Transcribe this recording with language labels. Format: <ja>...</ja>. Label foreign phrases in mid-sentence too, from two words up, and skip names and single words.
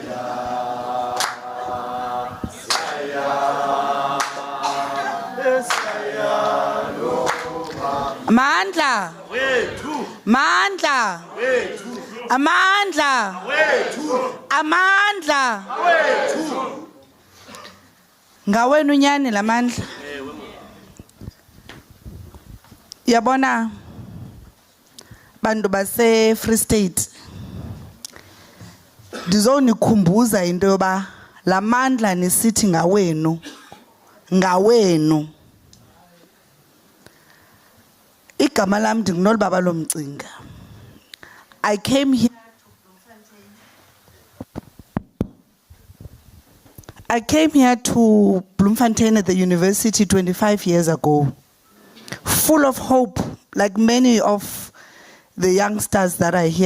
<xh>Mandla Mandla Amandla Amandla Ngawenu nyani lamandla Yabona bantu base Free State ndizonikhumbuza into yoba lamandla nisithi ngawenu igama lam ndingunolibaba lomcinga</xh> <en>I came here to Bloemfontein at the university 25 years ago, full of hope, like many of the youngsters that are here.</en>